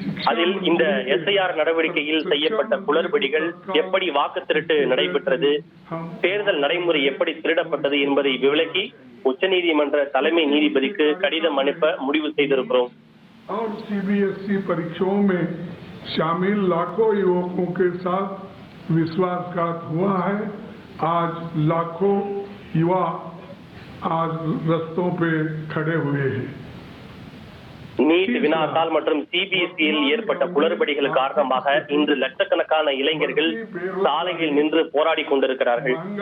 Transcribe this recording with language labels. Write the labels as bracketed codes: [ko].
[ta] அதில் இந்த எஸ்ஐஆர் நடவடிக்கையில் செய்யப்பட்ட குளறுபடிகள், எப்படி வாக்கு திருட்டு நடைபெற்றது, தேர்தல் நடைமுறை எப்படி திருடப்பட்டது என்பதை விளக்கி உச்சநீதிமன்ற தலைமை நீதிபதிக்கு கடிதம் அனுப்ப முடிவு செய்திருக்கிறோம். [hi] और सीबीएसई परीक्षाओं में शामिल लाखों युवकों के साथ विश्वासघात हुआ है. आज लाखों युवा आज रस्तों पे खड़े हुए हैं. [ta] நீட் வினாத்தாள் மற்றும் சிபிஎஸ்இயில் ஏற்பட்ட குளறுபடிகள் காரணமாக இன்று லட்சக்கணக்கான இளைஞர்கள் சாலையில் நின்று போராடி கொண்டிருக்கிறார்கள்.